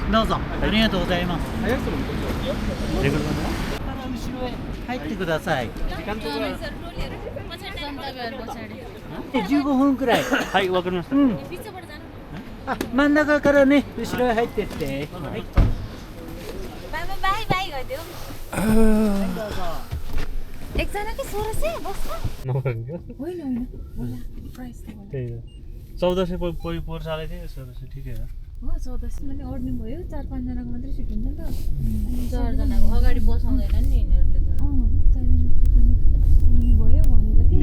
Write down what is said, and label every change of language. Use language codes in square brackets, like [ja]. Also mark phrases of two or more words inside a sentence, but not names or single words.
[ja] どうぞありがとうございます。レグルマ後ろへ入ってください。15分くらい。はい、わかりました。あ、真ん中からね、後ろへ入ってって。はい。 [ne] बाई बाई गरिदेऊ एकजनाकै 1600 बस्छ नगर्नु होइन होइन होला प्राइस त त्यही हो 1400 परि पर्साले थियो 1600 ठिकै हो हो 1400 पनि अड्नु भयो 4-5 जनाको मात्रै सिट हुन्छ नि त अनि 4 जनाको अगाडि बसाउँदैनन् नि यिनीहरूले त 4 जनाको भयो भनेर के